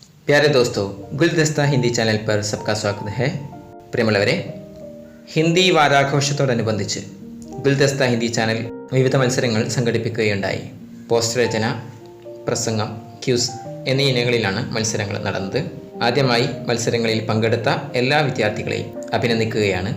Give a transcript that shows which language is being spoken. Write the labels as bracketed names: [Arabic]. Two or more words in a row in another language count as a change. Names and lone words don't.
[Hindi] प्यारे दोस्तों, गुलदस्ता हिंदी चैनल पर सबका स्वागत है. [Malayalam] പ്രിയമുള്ളവരെ, ഹിന്ദി വാരാഘോഷത്തോടനുബന്ധിച്ച് ഗുൽദസ്ത ഹിന്ദി ചാനൽ വിവിധ മത്സരങ്ങൾ സംഘടിപ്പിക്കുകയുണ്ടായി. പോസ്റ്റർ രചന, പ്രസംഗം, ക്യൂസ് എന്നീ ഇനങ്ങളിലാണ് മത്സരങ്ങൾ നടന്നത്. ആദ്യമായി മത്സരങ്ങളിൽ പങ്കെടുത്ത എല്ലാ വിദ്യാർത്ഥികളെയും അഭിനന്ദിക്കുകയാണ്.